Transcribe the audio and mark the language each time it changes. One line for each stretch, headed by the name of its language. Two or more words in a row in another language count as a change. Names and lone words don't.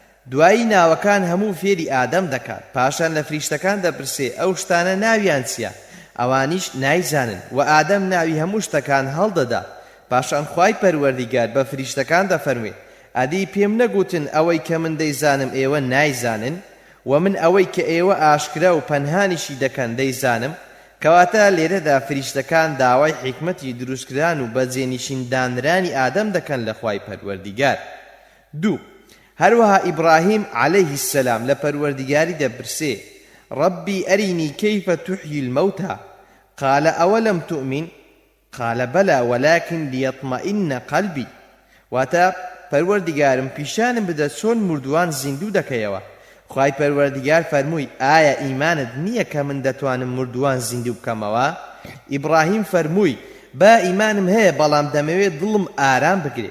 Central Kurdish: دوایی ناوەکان هەموو فێری ئادەم دەکات پاشان لە فریشتەکان دەپرسێ ئەو شتانە ناویان چییە ئەوانیش نایزانن و ئادەم ناوی هەموو شتەکان هەڵدەدا پاشان خوای پەروەردیگار بە فریشتەکان دەفەرمێ ئەدی پێم نەگوتن ئەوەی کە من دەیزانم ئێوە نایزانن و من ئەوەی کە ئێوە ئاشکرا و پەنهانیشی دەکەن دەیزانم کەواتە لێرەدا فریشتەکان داوای حکمەتی دروستکردن و بەجێنشیندانرانی ئادەم دەکەن لە خوای پەروەردیگار. دوو هەروەها ئیبراهیم
Arabic: عەلەیه السەلام
Central Kurdish: لە پەروەردیگاری دەپرسێ
Arabic: ربي أرني كيف تحيي الموتى قال أولم تؤمن قال بلى ولكن ليطمئن قلبي
Central Kurdish: واتا پەروەردیگارم پیشانم بدە چۆن مردووان زیندوو دەکەیەوە. خوای پەروەردیگار فەرمووی ئایا ئیمانت نییە کە من دەتوانم مردووان زیندوو بکەمەوە؟ ئیبراهیم فەرمووی با ئیمانم هەیە بەڵام دەمەوێت دڵم ئارام بگرێت.